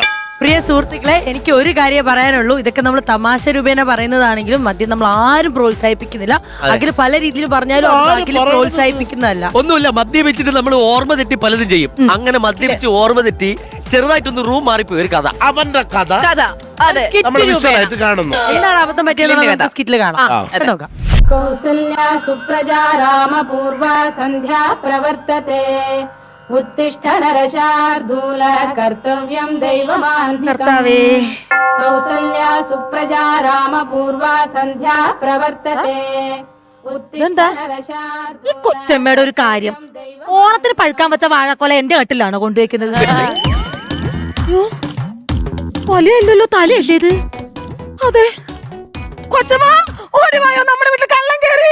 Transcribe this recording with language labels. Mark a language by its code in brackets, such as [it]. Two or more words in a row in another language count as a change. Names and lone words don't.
[ml] പ്രിയ സുഹൃത്തുക്കളെ എനിക്ക് ഒരു കാര്യം പറയാനുള്ളൂ. ഇതൊക്കെ നമ്മൾ തമാശ രൂപേണ പറയുന്നതാണെങ്കിലും മദ്യം നമ്മൾ ആരും പ്രോത്സാഹിപ്പിക്കുന്നില്ല. അഖിൽ പല രീതിയിൽ പറഞ്ഞാലും അഖിൽ പ്രോത്സാഹിപ്പിക്കുന്നതല്ല. ഒന്നുമില്ല, മദ്യപിച്ചിട്ട് നമ്മൾ ഓർമ്മ തെറ്റി പലതും ചെയ്യും. അങ്ങനെ മദ്യപിച്ച് ഓർമ്മ തെറ്റി ചെറുതായിട്ടൊന്ന് റൂം മാറിപ്പോയി ഒരു കഥ. അവന്റെ കഥ അതെ നമ്മൾ വിഷ്വലായിട്ട് കാണുന്നു. എന്താണ് അബദ്ധം പറ്റിയത് സ്കിറ്റിൽ കാണാം. നോക്കാം. [sa] कौसल्या सुप्रजा रामपूर्वा सन्ध्या प्रवर्तते उत्तिष्ठ नरशार्दूल कर्तव्यं दैवमान्धिकम् कौसल्या सुप्रजा रामपूर्वा सन्ध्या प्रवर्तते [ml] ഈ കൊച്ചമ്മയുടെ ഒരു കാര്യം, ഓണത്തിന് പഴുക്കാൻ വെച്ച വാഴക്കൊല എന്റെ കട്ടിലാണോ കൊണ്ടുവയ്ക്കുന്നത്? കൊലയല്ലല്ലോ, തലയല്ലേ ഇത്? അതെ കൊച്ചമ്മ ഓടിവായോ, നമ്മുടെ വീട്ടിൽ കള്ളം കയറി.